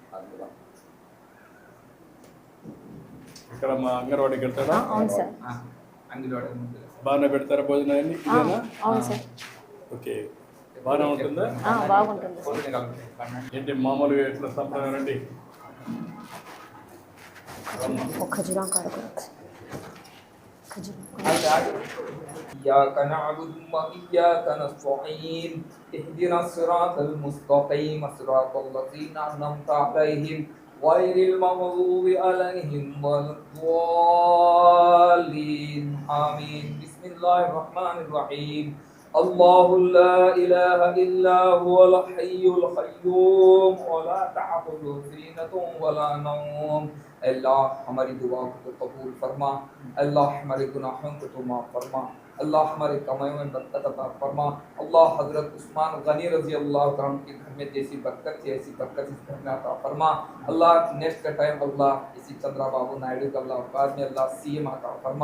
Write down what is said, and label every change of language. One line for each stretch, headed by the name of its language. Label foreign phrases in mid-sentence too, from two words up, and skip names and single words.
Telugu: ఇక్కడ మా అంగన్వాడికి వెళ్తాడా? అవును సార్. బాగానే పెడతారా భోజనాన్ని? అవును సార్. ఓకే, బాగానే ఉంటుందా? బాగుంటుంది. ఏంటి మామూలుగా ఎట్లా సంప్రదాయం అండి? ఖజూరం కాడ
Arabic: إياك نعبد وإياك نستعين اهدنا الصراط المستقيم صراط الذين أنعمت عليهم غير المغضوب عليهم ولا الضالين آمين. بسم الله الرحمن الرحيم. الله لا إله إلا هو الحي القيوم ولا تأخذه سنة ولا نوم.
Urdu: اللہ ہماری دعا کو قبول فرما، اللہ ہمارے گناہوں کو تو معاف فرما، اللہ ہمارے کمائی میں برکت عطا فرما. اللہ حضرت عثمان غنی رضی اللہ تعالیٰ کے گھر میں جیسی برکت تھی ایسی برکت اس گھر میں عطا فرما. اللہ نیکسٹ کا ٹائم اللہ اسی چندرا بابو نائیڈو کا اللہ بعد میں اللہ سی ایم عطا فرما.